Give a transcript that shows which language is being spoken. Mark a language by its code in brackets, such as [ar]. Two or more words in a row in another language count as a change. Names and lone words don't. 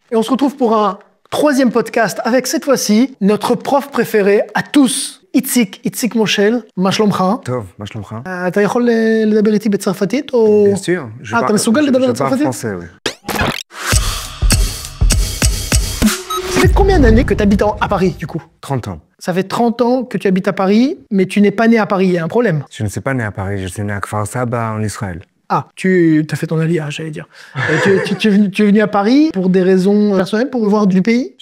[fr] Et on se retrouve pour un troisième podcast avec cette fois-ci notre prof préféré à tous, [he] Itzik Moshel, מה שלומך? טוב, מה שלומך? אתה יכול לדבר איתי בצרפתית או... [fr] Bien sûr. [he] אתה מסוגל לדבר בצרפתית? [fr] Je parle français, oui. Ça fait combien d'années que tu habites à Paris, du coup? 30 ans. Ça fait 30 ans que tu habites à Paris, mais tu n'es pas né à Paris, il y a un problème. Je ne suis pas né à Paris, je suis né à Kfar Saba en Israël. Ah, tu as fait ton alliage, j'allais dire. Tu es venu à Paris pour des raisons personnelles, pour voir du pays?